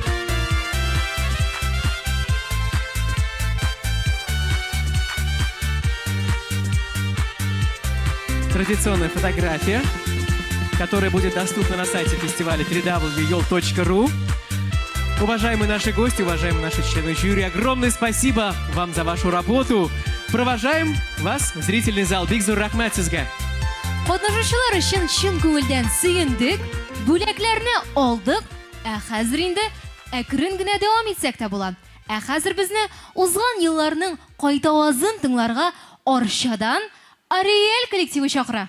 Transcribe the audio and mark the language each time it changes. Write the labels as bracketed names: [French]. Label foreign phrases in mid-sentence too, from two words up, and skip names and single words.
[Russian] Традиционная фотография, которая будет доступна на сайте фестиваля www.yol.ru. Уважаемые наши гости, уважаемые наши члены жюри, огромное спасибо вам за вашу работу. Провожаем вас в зрительный зал. [Tatar] Бик зур рахмат сезгә. Катнашучылар өчен чын күңелдән сөендек, бүләкләрне алдык, ә хәзер инде әкрен генә дәвам итсәк тә була. Ә хәзер безне узган елларның кайта авазын тыңларга Арчадан Ариэль коллективы чакыра.